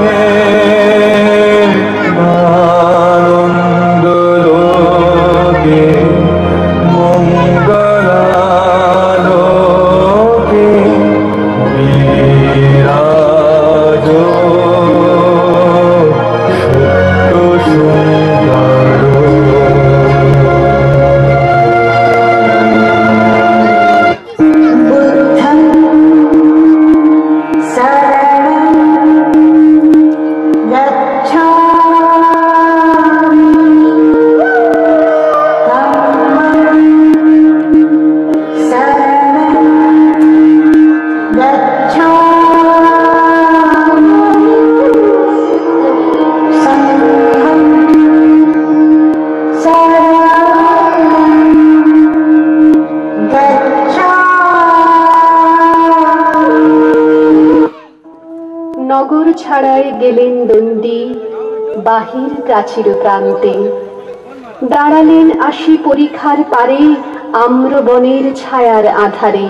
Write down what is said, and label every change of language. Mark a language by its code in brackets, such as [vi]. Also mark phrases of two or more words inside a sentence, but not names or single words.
[bn] আনন্দ লোকে মঙ্গলালোকে বিরাজ সত্য সুন্দর [pi] বুদ্ধং শরণং গচ্ছামি ধম্মং শরণং গচ্ছামি সংঘং শরণং [bn] নগর ছাড়ায় গেলেন দণ্ডী বাহির প্রাচীর প্রান্তে, দাঁড়ালেন আসি পরিখার পারে আম্রবনের ছায়ার আধারে।